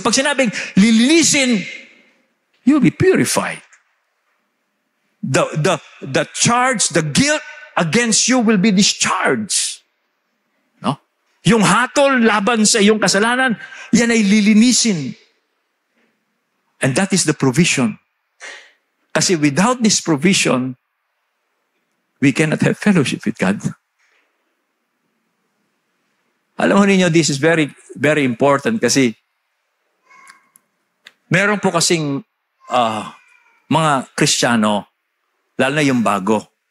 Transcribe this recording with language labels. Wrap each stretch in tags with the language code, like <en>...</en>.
<tl>Pag sinabing lilinisin,</tl> <en>you'll be purified. The charge, the guilt against you will be discharged. No?</en> <tl>Yung hatol laban sa iyong kasalanan, yan ay lilinisin.</tl> <en>And that is the provision. Kasi without this provision, we cannot have fellowship with God.</en> <tl>Alam mo ninyo,</tl> <en>this is very, very important</en> <tl>kasi meron po kasing mga Kristiyano, lalo na yung bago.</tl>